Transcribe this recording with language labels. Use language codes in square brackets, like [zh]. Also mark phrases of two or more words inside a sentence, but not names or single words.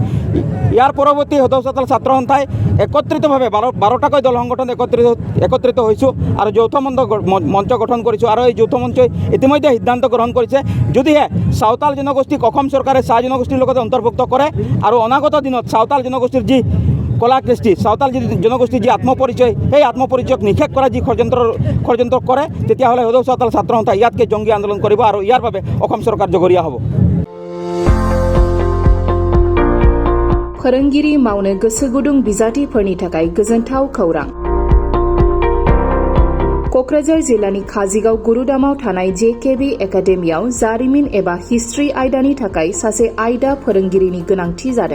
[as] ইয়াৰ পৰৱৰ্তী সদৌ চাওতাল ছাত্ৰ সন্থাই একত্ৰিতভাৱে 12টাকৈ দল সংগঠন একত্ৰিত হৈছোঁ আৰু যৌথ মঞ্চ গঠন কৰিছোঁ আৰু এই যৌথ মঞ্চই ইতিমধ্যে সিদ্ধান্ত গ্ৰহণ কৰিছে যদিহে চাওতাল জনগোষ্ঠীক অসম চৰকাৰে চাহ জনগোষ্ঠীৰ লগতে অন্তৰ্ভুক্ত কৰে আৰু অনাগত দিনত চাওতাল জনগোষ্ঠীৰ যি কলা কৃষ্টি, চাওতাল জনগোষ্ঠীৰ যি আত্মপৰিচয় সেই আত্মপৰিচয়ক নিষেধ কৰা যি ষড়যন্ত্ৰ কৰে তেতিয়াহ'লে সদৌ চাওতাল ছাত্ৰ সন্থাই ইয়াতকৈ জংগী আন্দোলন কৰিব আৰু ইয়াৰ বাবে অসম চৰকাৰ জগৰীয়া হ'ব। [brx] फोरोंगिरि मावनो गोसो गुदुं बिजाथिफोरनि थाखाय गोजोनथाव खौरां। कक्राझार जिल्लानि काजिगाव गुरुदामाव थानाय जेकेबि एकाडेमियाव जारिमिन एबा हिस्ट्रि आयदानि थाखाय सासे आयदा फोरोंगिरिनि गोनांथि जादों।